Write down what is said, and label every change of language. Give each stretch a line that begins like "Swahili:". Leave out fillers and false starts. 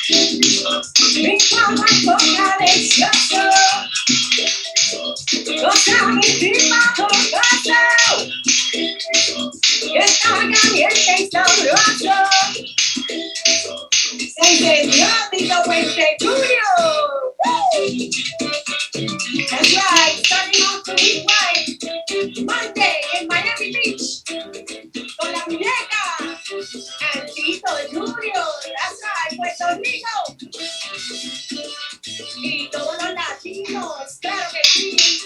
Spanish: Mi mamá toca delicioso. Goza mi prima gozoso. Que está caliente y sabroso. Se encendió Tito Puente Junior. Woo!
English: That's right, starting off the week right. Monday in Miami Beach.
Spanish: Con la muñeca.
English: And Tito Junior. That's right, Puerto Rico.
Spanish: Y todos los latinos, claro que sí.